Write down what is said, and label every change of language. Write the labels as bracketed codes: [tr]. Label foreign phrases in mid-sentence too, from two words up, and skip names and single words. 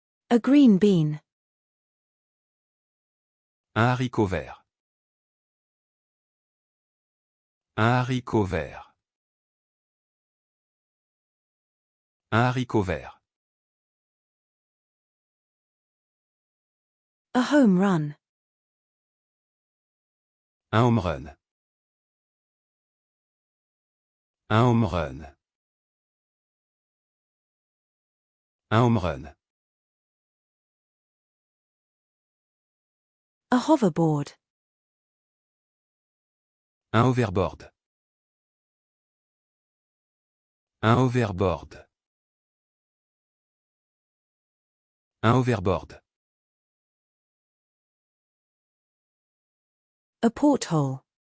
[en] A green bean. [fr] Un haricot vert. Un haricot vert. Un haricot vert. [en] A home run. [fr] Un [en] home run. [fr] Un [en] home run. [fr] Un [en] home run. A hoverboard. [fr] Un hoverboard. Un hoverboard. Un hoverboard. [en] A porthole.